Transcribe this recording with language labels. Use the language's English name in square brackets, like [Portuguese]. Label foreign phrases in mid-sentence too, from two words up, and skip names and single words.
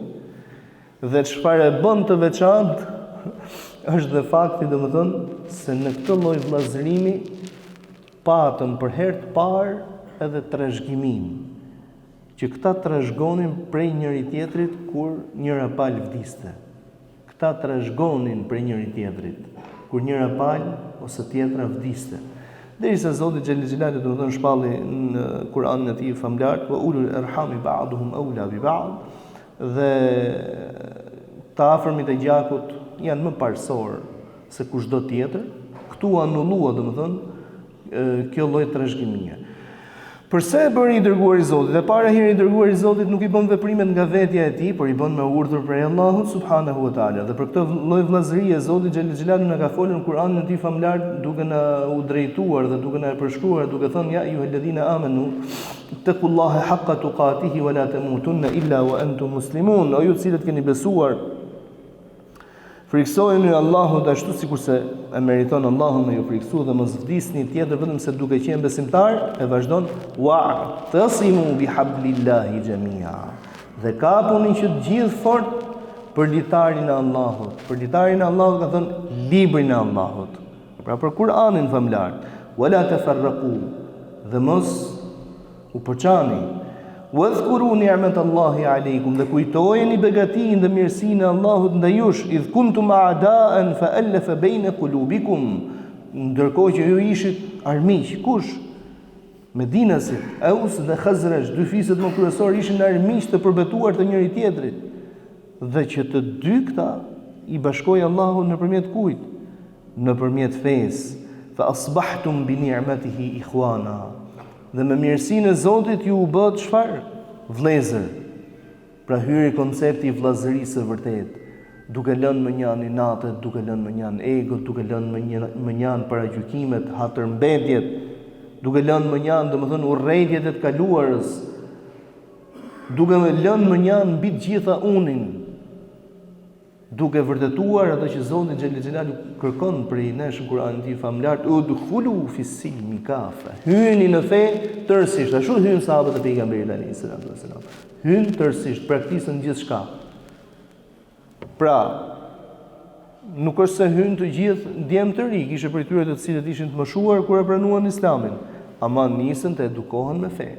[Albanian] Dhe çfarë e bën të veçantë është dhe fakti, domethënë, se në këtë lloj vllazërimi patëm për herë të parë edhe trashëgimin, që këta trashëgonin prej njëri tjetrit kur njëra palë vdiste. Këta trashëgonin prej njëri tjetrit kur njëra palë ose tjetra vdiste. Derisa Zoti [Arabic] جل جلاله [Albanian] domethënë shpalli në Kur'anin e tij famlar, [Arabic] وأولو الأرحام بعضهم أولى ببعض, [Albanian] dhe të afërmit e gjakut janë më parësor se kushdo tjetër. Këtu anullua, domethënë, kjo lloj trashëgimie. Përse e bëri i dërguari i Zotit? Dhe para herë i dërguari i Zotit nuk i bën veprimet nga vetja e tij, por i bën me urdhër prej Allahut [Arabic] سبحانه وتعالى. [Albanian] Dhe për këtë lloj vllazërie Zoti [Arabic] جل جلاله [Albanian] na ka folur në Kur'anin e tij famlar duke na u drejtuar dhe duke na përshkruar, duke thënë [Arabic] يا أيها الذين آمنوا اتقوا الله حق تقاته ولا تموتن إلا وأنتم مسلمون. [Albanian] O ju të cilët keni besuar, friksojeni Allahut ashtu sikurse e meriton Allahu me ju friksu dhe mos vdisni tjetër vetëm se duke qenë besimtar. E vazhdon [Arabic] واعتصموا بحبل الله جميعا. [Albanian] Dhe kapuni që të gjithë fort për litarin e Allahut. Për litarin e Allahut ka thënë librin e Allahut. Pra për Kur'anin famlar. [Arabic] ولا تفرقوا. [Albanian] Dhe mos u përçani. [Arabic] واذكروا نعمة الله عليكم, [Albanian] dhe kujtojeni begatinë dhe mirësinë e Allahut ndaj jush, [Arabic] إذ كنتم أعداء فألف بين قلوبكم, [Albanian] ndërkohë që ju ishit armiq. Kush? Medinasit, Aus dhe Khazraj, dy fiset më kryesorë ishin armiq të përbetuar të njëri tjetrit. Dhe që të dy këta i bashkoi Allahu nëpërmjet kujt? Nëpërmjet fesë. [Arabic] فأصبحتم بنعمته إخوانا. [Albanian] Dhe me mirësinë e Zotit ju u bët çfarë? Vëllezër. Pra hyri koncepti i vllazërisë së vërtet, duke lënë më njëri natët, duke lënë më njëri egot, duke lënë më njëri paragjykimet, hatërmbetjet, duke lënë më njëri, domethënë urrëtiet e të kaluarës, duke lënë më njëri mbi të gjitha unin, duke vërtetuar ato që Zoti [Arabic] جل جلاله [Albanian] kërkon prej nesh në Kur'anin e tij famlar, [Arabic] ادخلوا في السلم كافة. [Albanian] Hyni në fe tërësisht, ashtu hyn sahabët e pejgamberit [Arabic] عليه السلام. [Albanian] Hyn tërësisht, praktikën gjithçka. Pra, nuk është se hyn të gjithë djem të ri, kishte për tyre të cilët ishin të moshuar kur e pranuan Islamin, ama nisën të edukohen me fe.